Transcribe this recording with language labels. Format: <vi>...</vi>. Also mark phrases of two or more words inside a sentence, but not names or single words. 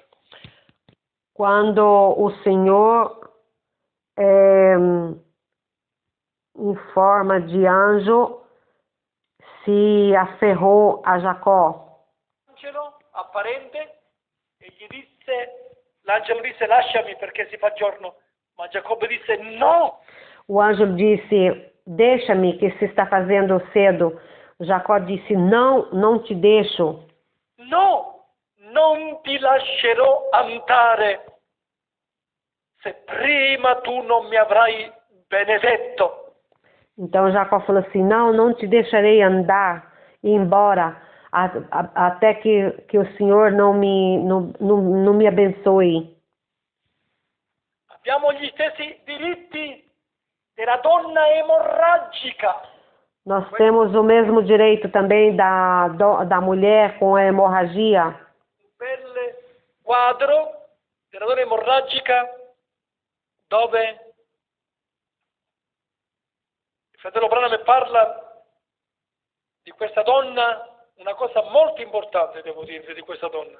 <pt>Quando o Senhor, em forma de anjo, se aferrou a Jacó.</pt> <it>Angelo apparente e gli disse, l'angelo disse: lasciami perché si fa giorno, ma Giacobbe disse: no.</it> <pt>O anjo disse: deixa-me que se está fazendo cedo. Jacó disse: não, não te deixo.</pt> <it>No, non ti lascerò andare se prima tu non mi avrai benedetto.</it> <pt>Então Jacó falou assim: não, não te deixarei andar e ir embora até que o Senhor não me abençoe.</pt> <it>Abbiamo gli stessi diritti della donna emorragica.</it> <pt>Nós temos o mesmo direito também da mulher com a hemorragia.</pt> <it>Un bel quadro della donna emorragica dove il fratello Branham parla di questa donna, una cosa molto importante devo dire di questa donna.</it>